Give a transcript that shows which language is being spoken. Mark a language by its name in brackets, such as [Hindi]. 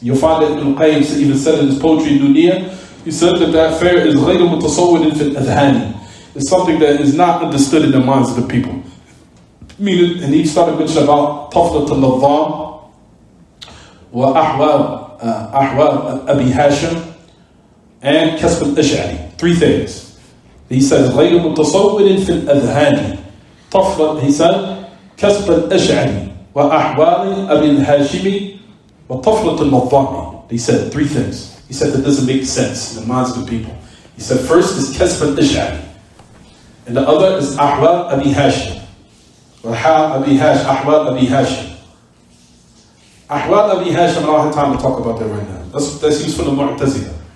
[English] You'll find that Ibn Qayyim even said in his poetry, Nuniyah, he said that that affair is [Arabic] غَيْرُ مُتَصَوِّرٍ فِي الْأَذْهَانِ. [English] It's something that is not understood in the minds of the people. Meaning, and he started mentioning about [Arabic] طفلة النظام وأحوال أبي هاشم [English] and [Arabic] كسب الأشعري. [English] Three things. He says [Arabic] غير متصور في الأذهان. طفلة, [English] he said [Arabic] كسب الأشعري وأحوال أبي الهاشمي وطفلة النظام. [English] He said three things. He said that doesn't make sense in the minds of the people. He said first is [Arabic] كسب الأشعري [English] and the other is [Arabic] أحوال أبي هاشم. أحوال أبي هاشم. أحوال أبي هاشم, [English] I don't have time to talk about that right now. That's used for the Mu'tazila.